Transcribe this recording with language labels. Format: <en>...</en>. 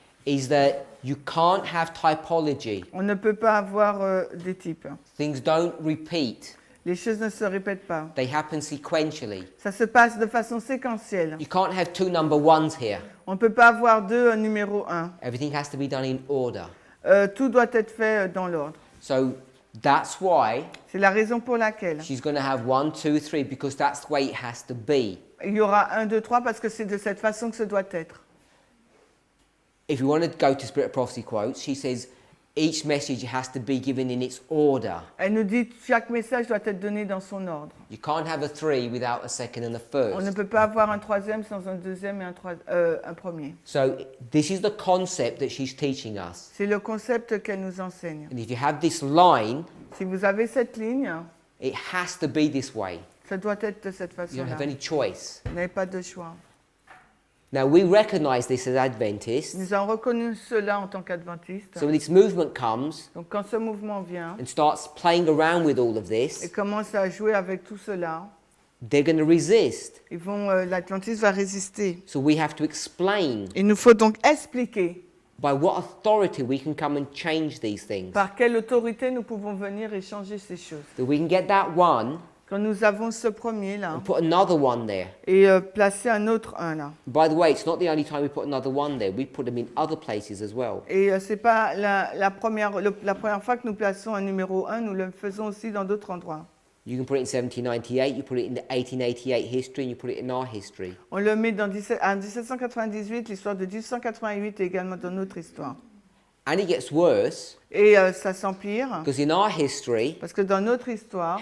<en>is that you can't have typology.</en> <fr>on ne peut pas avoir des types.</fr> <en>Things don't repeat.</en> <fr>Les choses ne se répètent pas.</fr> <en>They happen sequentially.</en> <fr>Ça se passe de façon séquentielle.</fr> <en>You can't have two number ones here.</en> <fr>On ne peut pas avoir deux numéro 1.</fr> <en>Everything has to be done in order.</en> <fr>Tout doit être fait dans l'ordre.</fr> <en>So that's why</en> <fr>C'est la raison pour laquelle</fr> <en>she's going to have 1, 2, 3, because that's the way it has to be.</en> <fr>il y aura 1, 2, 3 parce que c'est de cette façon que ce doit être.</fr> <en>If you want to go to Spirit of Prophecy quotes, she says each message has to be given in its order.</en> <fr>Elle nous dit que chaque message doit être donné dans son ordre.</fr> <en>You can't have a 3 without a second and a</en> <fr>On ne</fr> <en>first.</en> <fr>peut pas avoir un troisième sans un deuxième et un premier.</fr> <en>So this is the concept that she's teaching us.</en> <fr>C'est le concept qu'elle nous enseigne.</fr> <en>And if you have this line,</en> <fr>Si vous avez cette ligne,</fr> <en>it has to be this way.</en> <fr>ça doit être de cette</fr> <en>You don't</en> <fr>façon-là.</fr> <en>have any choice.</en> <fr>Vous n'avez pas de choix.</fr> <en>Now we recognize this as Adventists.</en> <fr>Nous avons reconnu cela en tant qu'adventistes.</fr> <en>So when this movement comes</en> <fr>Donc quand ce mouvement vient</fr> <en>and starts playing around with all of</en> <fr>et</fr> <en>this,</en> <fr>commence à jouer avec tout cela,</fr> <en>they're going to resist.</en> <fr>l'Adventiste va résister.</fr> <en>So we have to explain</en> <fr>Il nous faut donc expliquer</fr> <en>by what authority we can come and change these things.</en> <fr>par quelle autorité nous pouvons venir et changer ces choses.</fr> <en>That we can get that one</en> <fr>Quand nous avons ce premier-là</fr> <en>and put another one there.</en> <fr>et placer un autre un là.</fr> <en>By the way, it's not the only time we put another one there. We put them in other places as well.</en> <fr>Et c'est pas la première fois que nous plaçons un numéro 1, nous le faisons aussi dans d'autres endroits.</fr> <en>You can put it in 1798, you put it in the 1888 history, and you put it in our history.</en> <fr>On le met en 1798, l'histoire de 1888 et également dans notre histoire.</fr> <en>And it gets worse,</en> <fr>Et ça s'empire,</fr> <en>because in our history,</en> <fr>parce que dans notre histoire,</fr>